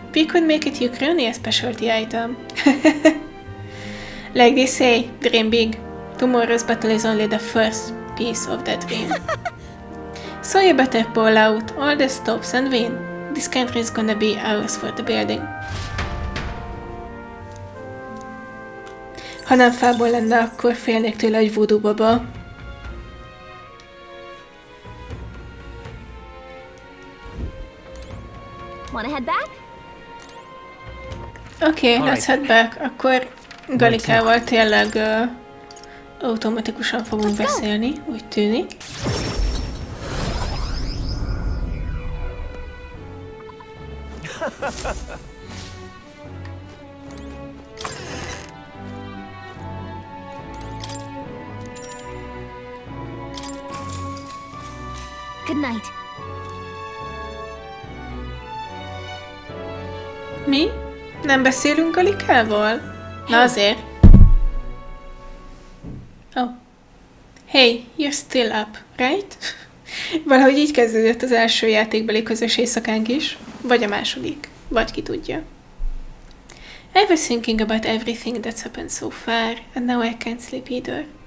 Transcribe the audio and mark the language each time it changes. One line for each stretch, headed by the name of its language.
English: We could make it Ukrainian specialty item. Like they say, dream big. Tomorrow's battle is only the first piece of that dream. So you better pull out all the stops and win. This country is gonna be ours for the building.
Hungarian: Ha nem fából lenne, akkor félnék tőle, hogy voodoo baba.
English: Wanna head back? Oké, let's head back.
Hungarian: Akkor Gallicával tényleg automatikusan fogunk beszélni, úgy tűnik.
English: Good night.
Hungarian: Mi? Nem beszélünk Gallicával? Na azért.
English: Oh. Hey, you're still up, right?
Hungarian: Valahogy így kezdődött az első játékbeli közös éjszakánk is. Vagy a második. Vagy ki tudja.
English: I was thinking about everything that's happened so far, and now I can't sleep either.